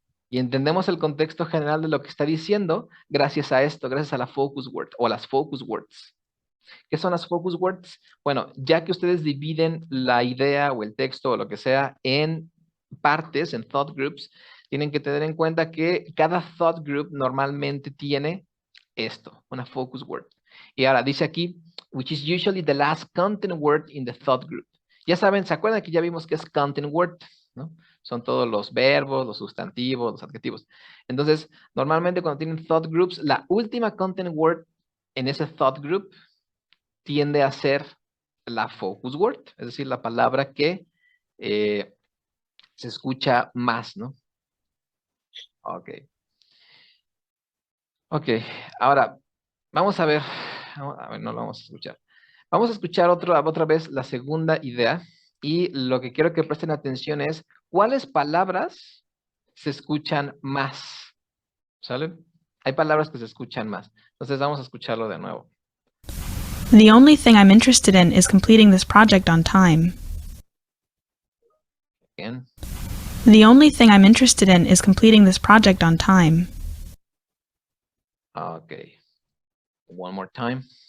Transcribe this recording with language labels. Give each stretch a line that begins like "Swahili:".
Spanish: Y entendemos el contexto general de lo que está diciendo gracias a esto, gracias a la focus word o a las focus words. ¿Qué son las focus words? Bueno, ya que ustedes dividen la idea o el texto o lo que sea en partes, en thought groups, tienen que tener en cuenta que cada thought group normalmente tiene esto, una focus word. Y ahora dice aquí,
English: which is usually the last content word in the thought group.
Spanish: Ya saben, ¿se acuerdan que ya vimos que es content word? ¿No? Son todos los verbos, los sustantivos, los adjetivos. Entonces, normalmente cuando tienen thought groups, la última content word en ese thought group tiende a ser la focus word, es decir, la palabra que se escucha más, ¿no? Ok. Ok, ahora vamos a ver, no lo vamos a escuchar. Vamos a escuchar otra vez la segunda idea y lo que quiero que presten atención es cuáles palabras se escuchan más, ¿sale? Hay palabras que se escuchan más. Entonces vamos a escucharlo de nuevo.
English: The only thing I'm interested in is completing this project on time.
Spanish: Bien.
English: The only thing I'm interested in is completing this project on time. Okay. One more time.